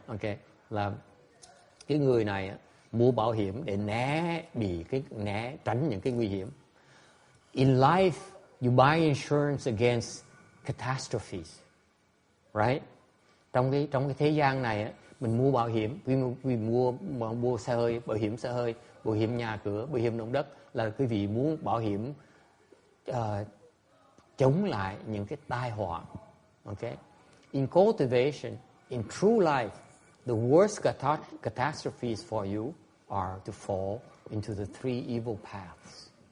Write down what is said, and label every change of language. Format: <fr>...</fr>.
<vi>Okay, là cái người này mua bảo hiểm để tránh những cái nguy hiểm.</vi> <en>In life, you buy insurance against catastrophes, right?</en> <vi>Trong cái thế gian này mình mua bảo hiểm, vì mua xe hơi, bảo hiểm xe hơi, bảo hiểm nhà cửa, bảo hiểm động đất là quý vị muốn bảo hiểm chống lại những cái tai họa.</vi> <en>Okay? In cultivation, in true life, the worst catastrophes for you are to fall into the three evil paths.</en>